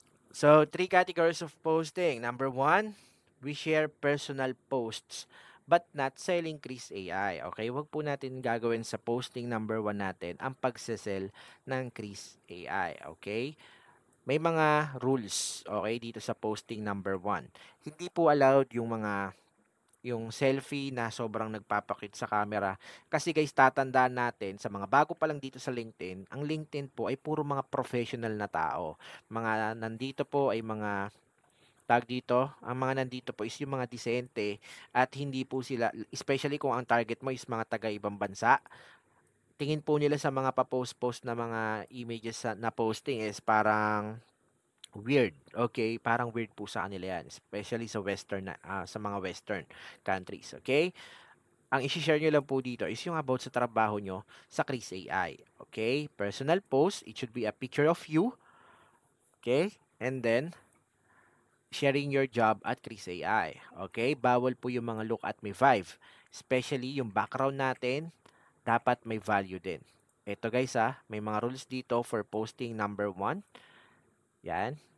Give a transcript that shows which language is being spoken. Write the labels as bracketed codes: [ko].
[en] So, 3 categories of posting. Number 1, we share personal posts but not selling Chris AI. [tl] Okay, wag po natin gagawin sa posting number 1 natin ang pagsesell ng Chris AI. Okay? May mga rules, okay, dito sa posting number 1. Hindi po allowed yung selfie na sobrang nagpapakit sa camera. Kasi guys, tatandaan natin sa mga bago pa lang dito sa LinkedIn, ang LinkedIn po ay puro mga professional na tao. Mga nandito po ay mga tag dito, ang mga nandito po is yung mga disente at hindi po sila, especially kung ang target mo is mga taga ibang bansa, tingin po nila sa mga pa-post-post na mga images na posting is parang weird. Okay, parang weird po sa kanila yan, especially sa sa mga western countries. Okay, ang i-share nyo lang po dito is yung about sa trabaho nyo sa Chris AI. [en] Okay, personal post, it should be a picture of you. Okay, and then sharing your job at Chris AI. [tl] Okay, bawal po yung mga [en] look at me [tl] 5, especially yung background natin dapat may value din. Ito guys may mga rules dito for posting number 1. Yan.